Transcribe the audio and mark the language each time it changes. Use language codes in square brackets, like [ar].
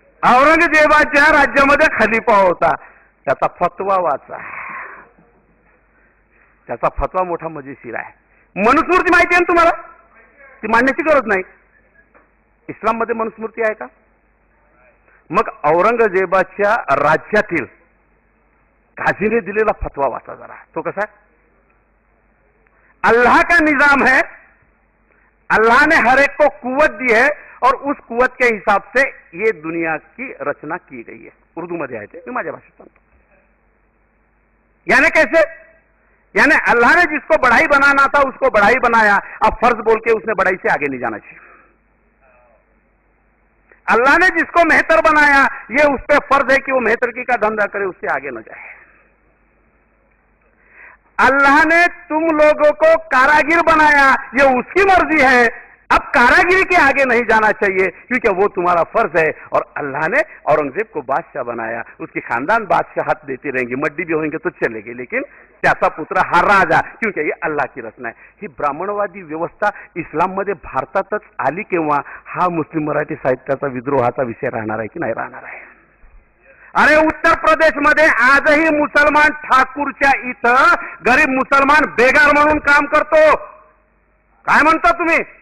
[mr] औरंगजेबाच्या राज्यामध्ये खलिफा होता, त्याचा फतवा वाचा, त्याचा फतवा मोठा मजेशीर आहे. मनुस्मृती माहिती आहे ना तुम्हाला, ती मांडण्याची गरज नाही. इस्लाम मध्ये मनुस्मृती आहे का? मग औरंगजेबाच्या राज्यातील काझीने दिलेला फतवा वाचा जरा, तो कसा है? [hi] अल्लाह का निजाम है, अल्लाह ने हर एक को कुव्वत दी है और उस कुव्वत के हिसाब से ये दुनिया की रचना की गई है. [mr] उर्दू मध्ये आहे ते, मी माझ्या भाषेत सांगतो. [hi] यानी कैसे? यानी अल्लाह ने जिसको बढ़ाई बनाना था उसको बढ़ाई बनाया, अब फर्ज बोल के उसने बढ़ाई से आगे नहीं जाना चाहिए. अल्लाह ने जिसको मेहतर बनाया ये उस पर फर्ज है कि वो मेहतरकी का धंधा करे, उससे आगे न जाए. अल्लाह ने तुम लोगों को कारागिर बनाया, ये उसकी मर्जी है, अब कारागिरी के आगे नहीं जाना चाहिए क्योंकि वो तुम्हारा फर्ज है. और अल्लाह ने औरंगजेब को बादशाह बनाया, उसकी खानदान बादशाहत देती रहेंगी, मड्डी भी होंगे तो चलेगी, लेकिन [mr] त्याचा पुत्र हा राजा, [hi] क्योंकि ये अल्लाह की रचना है. [mr] ही ब्राह्मणवादी व्यवस्था इस्लाम मध्ये भारतातच आली केव्हा, हा मुस्लिम मराठी साहित्याचा विद्रोहाचा विषय राहणार आहे की नाही राहणार आहे. अरे उत्तर प्रदेश मध्ये आजही मुसलमान ठाकूरच्या इथं गरीब मुसलमान बेगार म्हणून काम करतो. काय म्हणता तुम्ही?